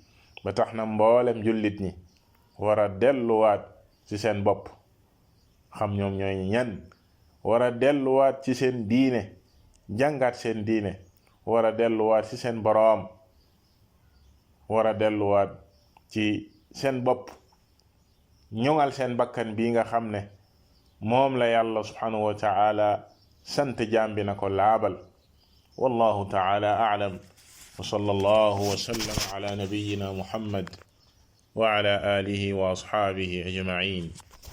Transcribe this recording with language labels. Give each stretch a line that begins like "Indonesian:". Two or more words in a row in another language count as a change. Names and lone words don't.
Wolof: ba tax na mboolem jullit ñi war a delluwaat ci seen bopp, xam ñoom ñooy ñan, war a delluwaat ci seen diine, jàngaat seen diine, war a delluwaat ci seen boroom, war a delluwaat ci seen bopp, ñoŋal seen bakkan bii nga xam ne moom la yàlla
Arabic: سبحانه وتعالى
Wolof: sant jaam bi na ko laabal.
Arabic: والله تعالى أعلم وصلى الله وسلم على نبينا محمد وعلى آله وأصحابه أجمعين.